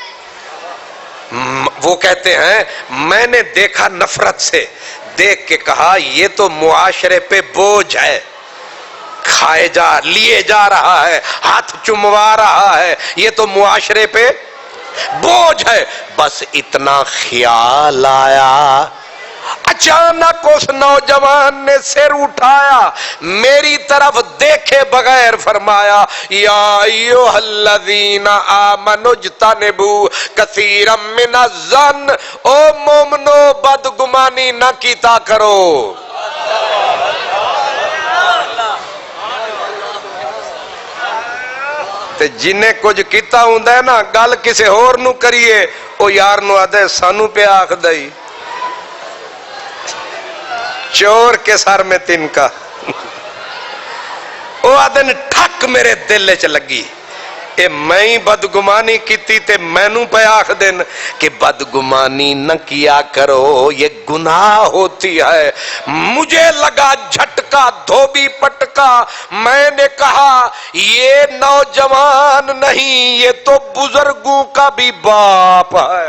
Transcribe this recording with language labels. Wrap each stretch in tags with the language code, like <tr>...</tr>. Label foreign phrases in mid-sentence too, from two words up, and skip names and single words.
<ur>وہ کہتے ہیں میں نے دیکھا نفرت سے, دیکھ کے کہا یہ تو معاشرے پہ بوجھ ہے, کھائے جا لیے جا رہا ہے, ہاتھ چموا رہا ہے, یہ تو معاشرے پہ بوجھ ہے. بس اتنا خیال آیا, اچانک اس نوجوان نے سر اٹھایا میری طرف دیکھے بغیر فرمایا</ur> <ar>یا ایھا الذین آمنوا اجتنبوا کثیرا من الظن,</ar> <pa>او مومنو بدگمانی نہ کیتا کرو. تے جنہیں کچھ کیتا ہوندا ہے نا گل کسے ہور نو کریے او یار نو آدھے سانو پہ آکھ دئی. چور کے سر میں تنکا, او آدھن ٹھک میرے دل چ لگی, اے میں بدگمانی کیتی تے مینوں پہ آکھ دین کہ</pa> <ur>بدگمانی نہ کیا کرو یہ گناہ ہوتی ہے. مجھے لگا جھٹکا دھوبی پٹکا. میں نے کہا یہ نوجوان نہیں یہ تو بزرگوں کا بھی باپ ہے.</ur>